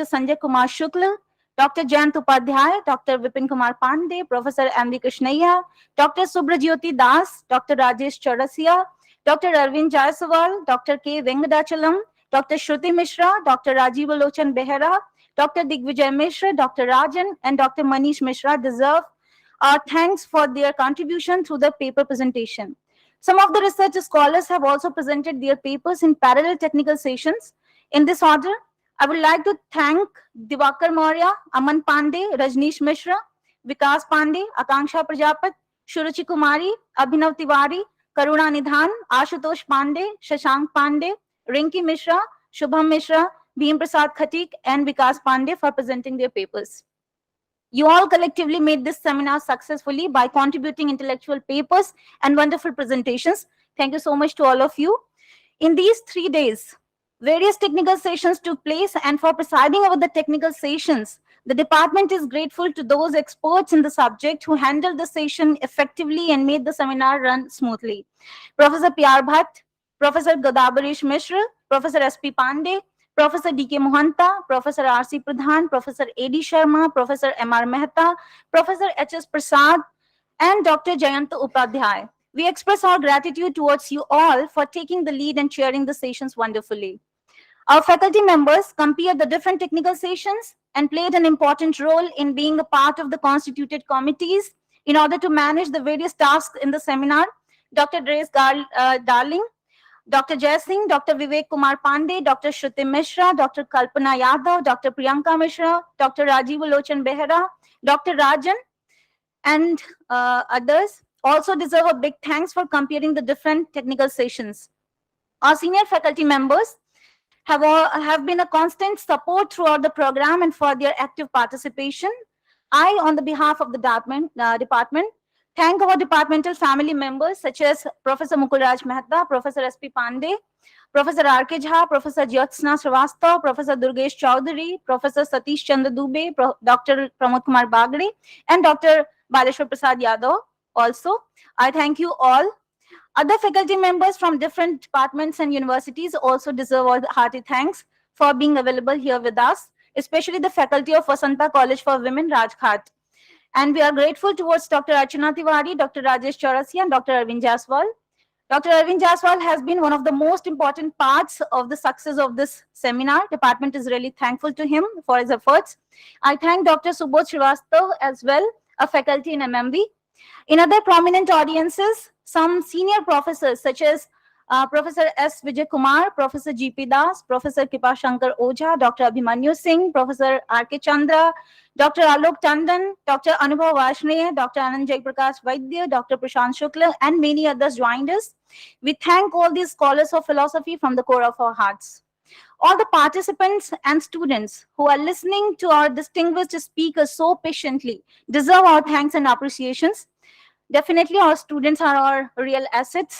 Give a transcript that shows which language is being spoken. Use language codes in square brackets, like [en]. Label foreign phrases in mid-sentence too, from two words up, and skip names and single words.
[en] Sanjay Kumar Shukla, Dr. Jayant Upadhyay, Dr. Vipin Kumar Pandey, Professor M.V. Krishnaiya, Dr. Subrajyoti Das, Dr. Rajesh Chaurasia, Dr. Arvind Jaiswal, Dr. K. Venkadachalam, Dr. Shruti Mishra, Dr. Rajiv Lochan Behera, Dr. Digvijay Mishra, Dr. Rajan, and Dr. Manish Mishra deserve our thanks for their contribution through the paper presentation. Some of the research scholars have also presented their papers in parallel technical sessions. In this order, I would like to thank Diwakar Maurya, Aman Pandey, Rajneesh Mishra, Vikas Pandey, Akanksha Prajapat, Shuruchi Kumari, Abhinav Tiwari, Karuna Nidhan, Ashutosh Pandey, Shashank Pandey, Rinki Mishra, Shubham Mishra, Bhim Prasad Khatik, and Vikas Pandey for presenting their papers. You all collectively made this seminar successfully by contributing intellectual papers and wonderful presentations. Thank you so much to all of you. In these 3 days, various technical sessions took place, and for presiding over the technical sessions, the department is grateful to those experts in the subject who handled the session effectively and made the seminar run smoothly. Professor P.R. Bhatt, Professor Godavarish Mishra, Professor S.P. Pandey, Professor D.K. Mohanta, Professor R.C. Pradhan, Professor A.D. Sharma, Professor M.R. Mehta, Professor H.S. Prasad, and Dr. Jayant Upadhyay. We express our gratitude towards you all for taking the lead and chairing the sessions wonderfully. Our faculty members compared the different technical sessions and played an important role in being a part of the constituted committees in order to manage the various tasks in the seminar. Dr. Grace Darling, Dr. Jai Singh, Dr. Vivek Kumar Pandey, Dr. Shruti Mishra, Dr. Kalpana Yadav, Dr. Priyanka Mishra, Dr. Rajiv Lochan Behera, Dr. Rajan, and others also deserve a big thanks for comparing the different technical sessions. Our senior faculty members have been a constant support throughout the program and for their active participation. I, on the behalf of the department, thank our departmental family members such as Professor Mukulraj Mehta, Professor S.P. Pandey, Professor R.K. Jha, Professor Jyotsna Srivastav, Professor Durgesh Chaudhary, Professor Satish Chandra Dubey, Dr. Pramod Kumar Bagre, and Dr. Baleshwar Prasad Yadav Also, I thank you all. Other faculty members from different departments and universities also deserve all the hearty thanks for being available here with us, especially the faculty of Vasanta College for Women, Rajghat. And we are grateful towards Dr. Archana Tiwari, Dr. Rajesh Chaurasia, and Dr. Arvind Jaswal. Dr. Arvind Jaswal has been one of the most important parts of the success of this seminar. Department is really thankful to him for his efforts. I thank Dr. Subodh Srivastav as well, a faculty in MMB. In other prominent audiences, some senior professors such as Professor S. Vijay Kumar, Professor G.P. Das, Professor Kipa Shankar Oja, Dr. Abhimanyu Singh, Professor R.K. Chandra, Dr. Alok Tandon, Dr. Anubhav Varshney, Dr. Anand Jaiprakash Vaidya, Dr. Prashant Shukla, and many others joined us. We thank all these scholars of philosophy from the core of our hearts. All the participants and students who are listening to our distinguished speakers so patiently deserve our thanks and appreciations. Definitely, our students are our real assets.